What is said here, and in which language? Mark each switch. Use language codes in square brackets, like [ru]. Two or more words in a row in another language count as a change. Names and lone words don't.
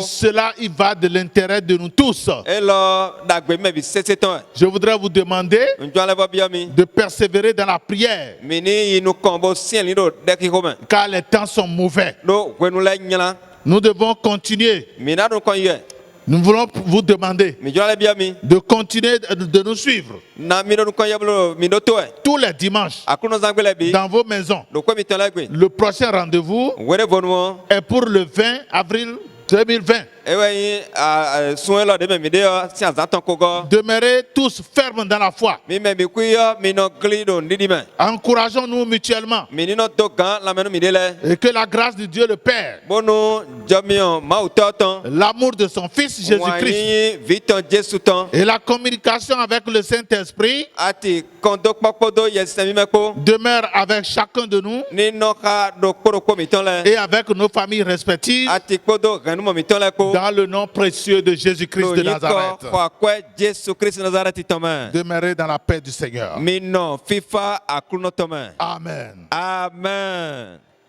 [fr] Cela y va de l'intérêt de nous tous. [fon] Elɔ dagbe mɛ bi sese tɔn. [fr] Je voudrais vous demander [fon] Njɔn alɛ fɔ biɔ mi. [fr] de persévérer dans la prière, [fon] Mi ni yinu kɔn bo siɛli do dɛki ko mɛ. [fr] car les temps sont mauvais. [fon] Do wɛnu lɛ nyala. [fr] Nous devons continuer. [fon] Mi na dun kɔn yɛ. [fr] Nous voulons vous demander [fon] Mi jɔn alɛ biɔ mi. [fr] de continuer de nous suivre [fon] Na mi do nu kɔn yɛ bolo mi do to yɛ. [fr] tous les dimanches [fon] Akuno zangbe lɛ bi. [fr] dans vos maisons. [fon] Do ko mi tɔn lɛ gbe. [fr] Le prochain rendez-vous [fon] Wɛrɛ bɔnu wɔ. [fr] est pour le 20 avril 2020. [fon] Ewɛ yi sun elɔ de mɛ mi de yɔ si azãtɔn ko gɔ. [fr] Demeurez tous fermes dans la foi. [fon] Mi mɛ mi kui yɔ mi nɔ gli do ndidi mɛ. [fr] Encourageons-nous mutuellement [fon] Mi ni nɔ do gan lamɛnu mi de lɛ. [fr] et que la grâce de Dieu le Père, [fon] Bonu jɔmiɔ mawu tɔ tɔn. [fr] l'amour de son Fils Jésus-Christ [fon] Wàyí vitɔn Jésù tɔn. [fr] et la communication avec le Saint-Esprit [fon] Ati kɔndó kpɔkpɔdó yɛsɛmi mɛ kpó. [fr] demeure avec chacun de nous [fon] Ní nɔka do kpódokpó mi tɔn lɛ. [fr] et avec nos familles respectives [fon] Ati kpódó ɣɛnumɔ mi tɔn lɛ kpó. [fr] dans le nom précieux de Jésus-Christ de [fon] Lòyìn [fr] Nazareth. [fon] kɔ xɔakɔɛ Jésù Kristi Nazareti tɔn mɛ. [fr] Demeurez dans la paix du Seigneur. [fon] Mi nɔ fífa aklunɔ tɔn mɛ. [fr] Amen. [fon] Amen.